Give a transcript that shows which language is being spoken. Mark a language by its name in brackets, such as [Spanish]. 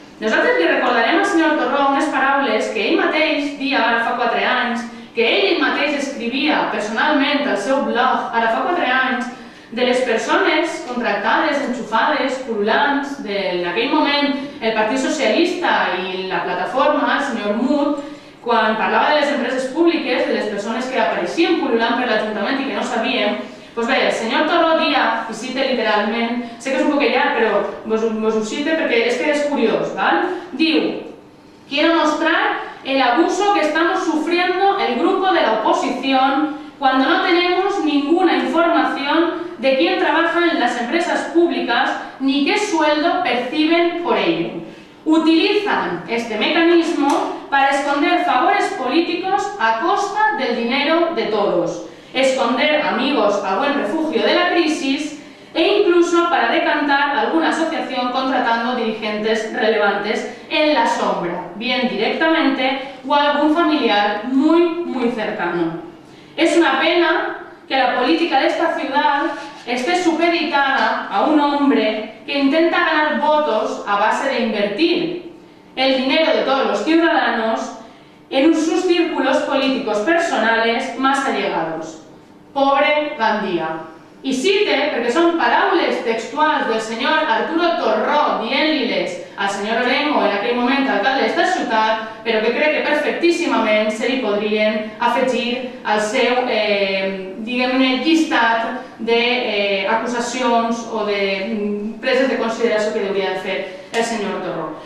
[Catalan] nosaltres li recordarem al senyor Torró unes paraules que ell mateix dia, ara fa 4 anys, que ell mateix escrivia personalment al seu blog, ara fa 4 anys, de les persones contractades, enxufades, pul·lulants, en aquell moment el Partit Socialista i la plataforma, el senyor Mut, quan parlava de les empreses públiques, de les persones que apareixien pul·lulant per l'Ajuntament i que no sabíem, doncs bé, el senyor Torró dia, i cita literalment, sé que és un poc llarg, però vos ho cite perquè és que és curiós, ¿vale? [Spanish] Diu: quiero mostrar el abuso que estamos sufriendo el grupo de la oposición cuando no tenemos ninguna información de quién trabaja en las empresas públicas ni qué sueldo perciben por ello. Utilizan este mecanismo para esconder favores políticos a costa del dinero de todos, esconder amigos a buen refugio de la crisis e incluso para decantar alguna asociación contratando dirigentes relevantes en la sombra, bien directamente o algún familiar muy cercano. Es una pena que la política de esta ciudad esté supeditada a un hombre que intenta ganar votos a base de invertir el dinero de todos los ciudadanos en sus círculos políticos personales más allegados. Pobre Gandia. [Catalan] I cite, perquè són paraules textuals del senyor Arturo Torró dient-li-les al senyor Orengo, en aquell moment alcalde d'esta ciutat, però que crec que perfectíssimament se li podrien afegir al seu, diguem-ne, llistat d'acusacions o de preses de consideració que hauria de fer el senyor Torró.